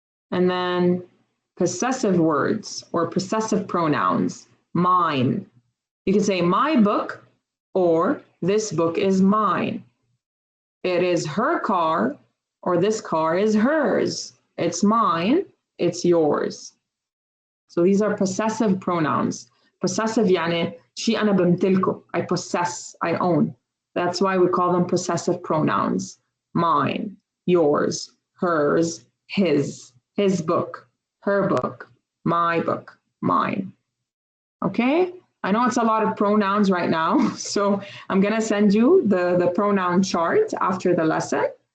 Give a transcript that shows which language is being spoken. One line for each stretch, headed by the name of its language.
English: And then possessive words or possessive pronouns, mine. You can say my book or this book is mine. It is her car or this car is hers. It's mine, it's yours. So these are possessive pronouns. Possessive
Arabic: يعني شيء أنا بمتلكه.
English: I possess, I own. That's why we call them possessive pronouns. Mine, yours, hers, his book, her book, my book, mine. Okay? I know it's a lot of pronouns right now, so I'm going to send you the pronoun chart after the lesson.